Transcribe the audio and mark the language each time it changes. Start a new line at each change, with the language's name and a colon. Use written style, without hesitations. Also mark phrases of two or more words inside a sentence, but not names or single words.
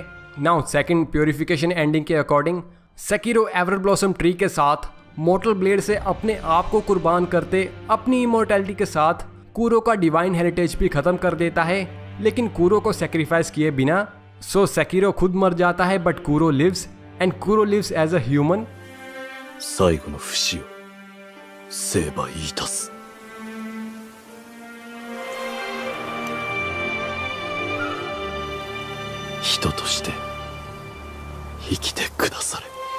English: now second purification ending
Hindi: के अकॉर्डिंग सेकिरो एवर ब्लॉसम ट्री के साथ मॉर्टल ब्लेड से अपने आप को कुर्बान करते अपनी इमोर्टैलिटी के साथ कुरो का
English: divine heritage
Hindi: भी खत्म कर देता है, लेकिन कुरो को सेक्रीफाइस किए बिना। सो सेकिरो खुद मर जाता है,
English: But Kuro lives and Kuro lives as a human.
Japanese: 最後の節を成敗いたす。人として生きてくだされ。